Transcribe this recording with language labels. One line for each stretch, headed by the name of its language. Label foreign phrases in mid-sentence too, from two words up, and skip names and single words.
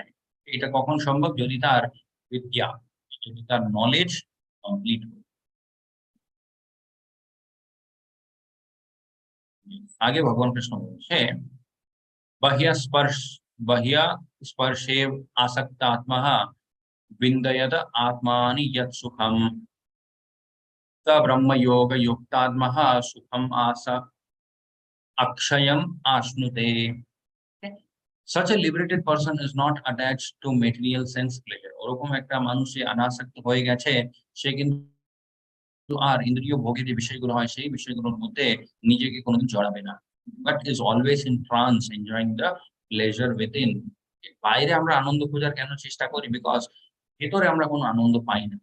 Bangla: এটা কখন সম্ভব? যদি তার বিদ্যা, যদি তার
English: knowledge complete
Bangla: হয়। আগে ভগবান কৃষ্ণ বলছে,
Sanskrit: বাহ্য স্পর্শ বাহ্য স্পর্শেव आसक्त आत्मा विन्दयत आत्मानि यत् सुखम स ब्रह्म योग युक्तात्मा सुखम आस अक्षयम आश्नुते।
English: Such a liberated person is not attached to material sense pleasure।
Bangla: ওরকম একটা মানুষে অনাসক্ত হয়ে গেছে, সে কিন্তু আর ইন্দ্রিয় ভোগের যে বিষয়গুলো হয়, সেই বিষয়গুলোর মধ্যে নিজেকে কোনোদিন জড়াবে না।
English: But is always in trance enjoying the pleasure within.
Bangla: বাইরে আমরা আনন্দ খোঁজার কেন চেষ্টা করি? বিকজ ভেতরে আমরা কোনো আনন্দ পাই না।